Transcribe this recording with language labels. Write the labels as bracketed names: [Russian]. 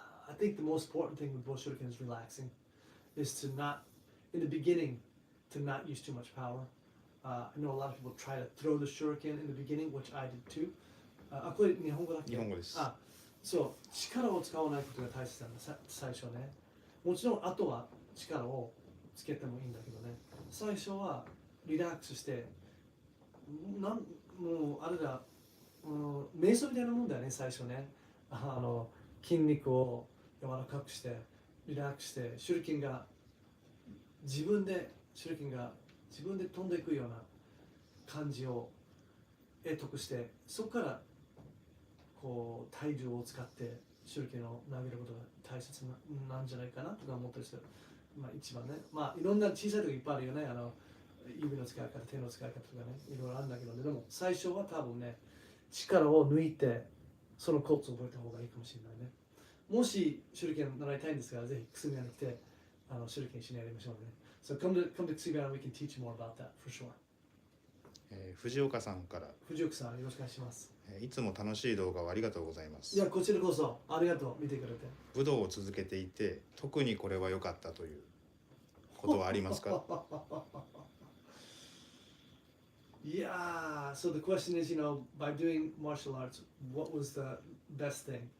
[English] I think the most important thing with bow shuriken is relaxing, is to not, in the beginning, to not use too much power. I know a lot of people try to throw the shuriken in the beginning, which I did too. [Japanese] これ日本語だっけ？日本語です。そう、力を使わないことが大切なんだ、最初ね。もちろん後は力をつけてもいいんだけどね。最初はリラックスして、もうあれだ、瞑想みたいなもんだよね、最初ね。筋肉を柔らかくして、リラックスして、手裏剣が自分で飛んでいくような感じを得得して、そこからこう体重を使って手裏剣を投げることが大切なんじゃないかなとか思ったりする。まあ一番ね、まあいろんな小さいとこいっぱいあるよね。指の使い方、手の使い方とかね、いろいろあるんだけどね。でも最初は多分ね、力を抜いて、そのコツを覚えた方がいいかもしれないね。もし手裏剣習いたいんですが、ぜひくすみ屋に来て、手裏剣一緒にやりましょうね。 [English] So come to Kasumi and we can teach you more about that for sure. [Japanese] 藤岡さんから。藤岡さん、よろしくお願いします。いつも楽しい動画をありがとうございます。いや、こちらこそありがとう、見てくれて。武道を続けていて、特にこれは良かったということはありますか [English] Yeah, so the question is, by doing martial arts, what was the best thing?